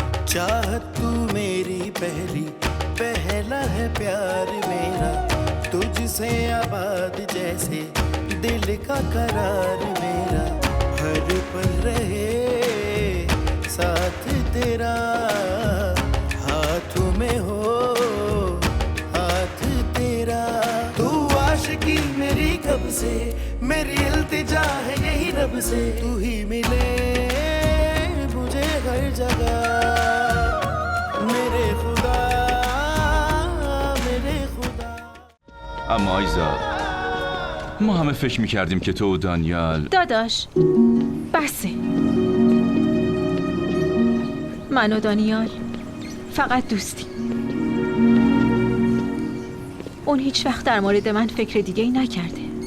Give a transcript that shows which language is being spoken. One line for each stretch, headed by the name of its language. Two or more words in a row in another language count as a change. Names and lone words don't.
Hindi: चाहत तू मेरी पहली, पहला है प्यार मेरा, तुझसे आबाद जैसे दिल का करार मेरा, हर पल रहे साथ तेरा, हाथों में हो हाथ तेरा। तू आशिकी मेरी कब से, मेरी इल्तिजा है यही रब से, तू ही मिले मुझे हर जगह मेरे खुदा मेरे खुदा.
Persian: اما آیزا، ما همه فکر میکردیم که تو و دانیال. داداش بسه، من و دانیال فقط دوستی. اون هیچ وقت در مورد من فکر دیگه ای نکرده.